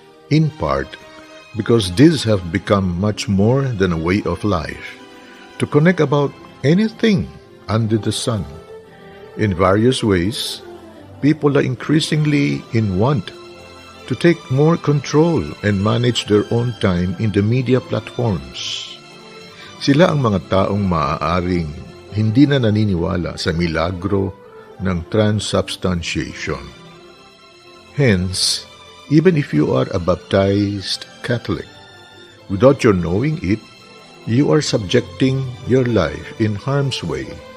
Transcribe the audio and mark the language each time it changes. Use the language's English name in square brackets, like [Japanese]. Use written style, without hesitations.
[English] in part because these have become much more than a way of life, to connect about anything under the sun. In various ways, people are increasingly in want to take more control and manage their own time in the media platforms. [Filipino] Sila ang mga taong maaaring hindi na naniniwala sa milagro ng transubstantiation. [English] Hence, even if you are a baptized Catholic, without your knowing it, you are subjecting your life in harm's way.